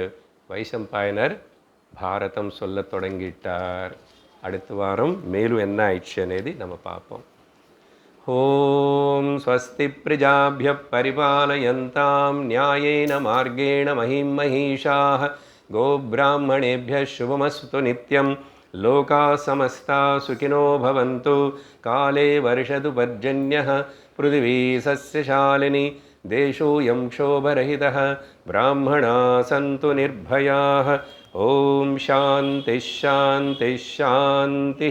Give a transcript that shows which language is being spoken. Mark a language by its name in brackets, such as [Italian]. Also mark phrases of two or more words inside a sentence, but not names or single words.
[Tamil] வைசம்பாயனர் பாரதம் சொல்ல தொடங்கிட்டார். அடுத்த வாரம் மேலும் என்ன ஆயிடுச்சு అనేది நம்ம பார்ப்போம். [Sanskrit] ॐ स्वस्ति प्रजाभ्यः परिपालयन्तां न्यायेन मार्गेण महीं महीशाः கோப்ராஹ்மணேभ्यः शुभमस्तु नित्यं लोकाः समस्ताः सुखिनो भवन्तु काले वर्षतु पर्जन्यः पृथिवी सस्यशालिनी देशोऽयं क्षोभरहितः ब्राह्मणाः सन्तु निर्भयाः ओम शांति शांति शांति।